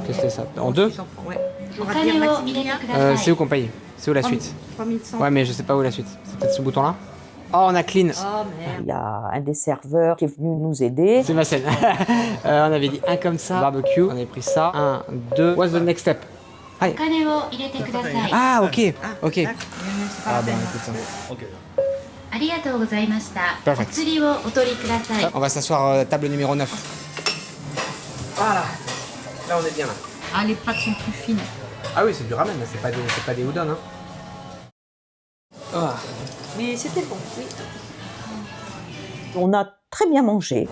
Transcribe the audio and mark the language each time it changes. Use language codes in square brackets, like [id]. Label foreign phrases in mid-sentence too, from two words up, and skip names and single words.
[fr] qu'est-ce que c'est ça? En Moi deux? aussi, j'en prends, ouais. J'aurais bien Maximilien. C'est où qu'on paye? C'est où la suite? 3100. Ouais, mais je sais pas où la suite. C'est peut-être ce bouton-là? Oh, on a clean. Oh, merde. Il y a un des serveurs qui est venu nous aider. C'est ma scène. On avait dit un comme ça, barbecue. On avait pris ça. 1, 2. [en] What's the next step? Hi. [ja] お金を入れてください。 [fr] Ah, ok. Ok. C'est pas Ah, la bah peine. écoute ça. [ja] ありがとうございました。 [fr] Perfect. [ja] お釣りをお取りください。 [fr] On va s'asseoir table numéro 9. Voilà. Là, on est bien là. Ah, les pâtes sont plus fines. Ah oui, c'est du ramen, c'est pas des udon. Hein. Ah. Mais c'était bon, oui. On a très bien mangé.